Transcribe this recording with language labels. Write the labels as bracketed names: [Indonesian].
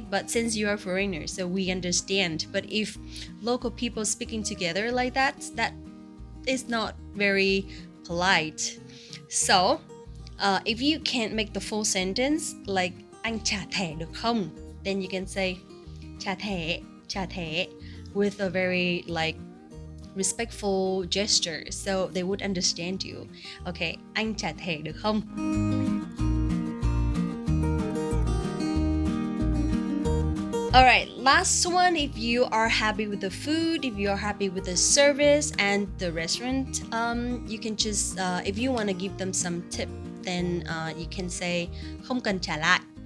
[English] But since you are foreigners, so we understand. But if local people speaking together like that, that is not very polite. So, if you can't make the full sentence, like [Vietnamese] anh trả thẻ được không? [English] Then you can say [Vietnamese] trả thẻ [English] with a very like respectful gesture, so they would understand you. [Vietnamese] Okay, anh trả thẻ được không? [English] Alright, last one, if you are happy with the food, if you are happy with the service and the restaurant, you can just, if you want to give them some tip, then you can say [Vietnamese] không cần trả lại.